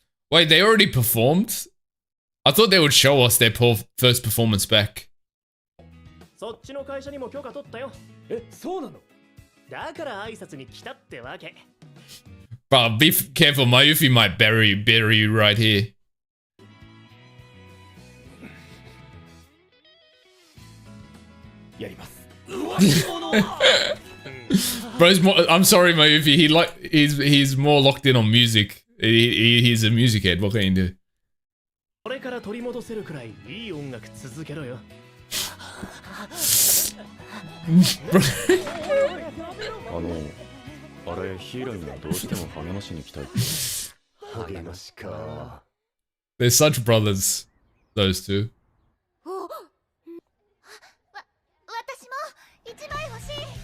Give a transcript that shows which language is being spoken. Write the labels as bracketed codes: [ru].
[en] Wait, they already performed? I thought they would show us their first performance back. [ja] そっちの会社にも許可取ったよ。え、そうなの？だから挨拶に来たってわけ。 [en] But be careful, Mayufi might bury you right here. [ja] やります。 [en] Bro's more, I'm sorry, Mayufi. He's more locked in on music. He's a music head. What can he do? [ja] これから取り戻せるくらいいい音楽続けろよ。あれ、ヒーローにはどうしても励ましに来たいって。励ましか。 [en] They're such brothers, those two. [ja] 私も一枚欲しい。